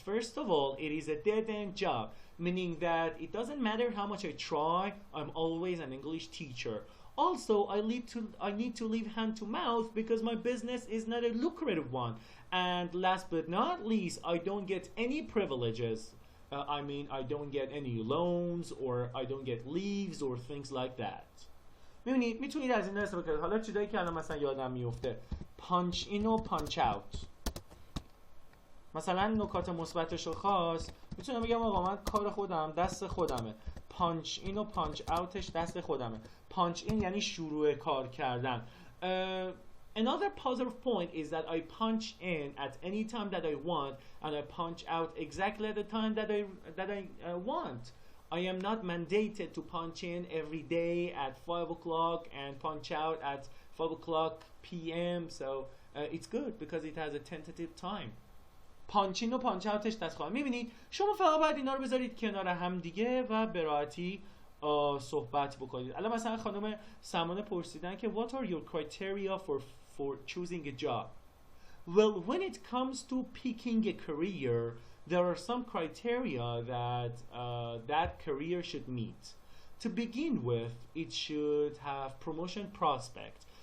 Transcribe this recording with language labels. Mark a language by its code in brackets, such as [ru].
[en] First of all, it is a dead-end job, meaning that it doesn't matter how much I try, I'm always an English teacher. Also, I need to live hand to mouth because my business is not a lucrative one. And last but not least, I don't get any privileges. I mean, I don't get any loans or I don't get leaves or things like that. [fa] میبینید میتونید از این استفاده کنید. حالا چیزایی که الان مثلا یادم میفته پانچ این و پانچ اوت. مثلا نکات مثبتش رو خواست میتونم بگم آقا من کار خودم دست خودمه، پانچ این و پانچ اوتش دست خودمه. پانچ این یعنی شروع کار کردن. [en] Another positive point is that I punch in at any time that I want and I punch out exactly at the time that I want. I am not mandated to punch in every day at 5 o'clock and punch out at 5 o'clock p.m. So it's good because it has a tentative time. [fa] پانچین و پانچ اوتش دست خواهم. میبینید شما فقط باید اینا رو بذارید کنار هم دیگه و به راحتی صحبت بکنید. الان مثلا خانم سمانه پرسیدن که [en] what are your criteria for choosing a job? Well, when it comes to picking a career, there are some criteria that that career should meet. To begin with, it should have promotion prospect.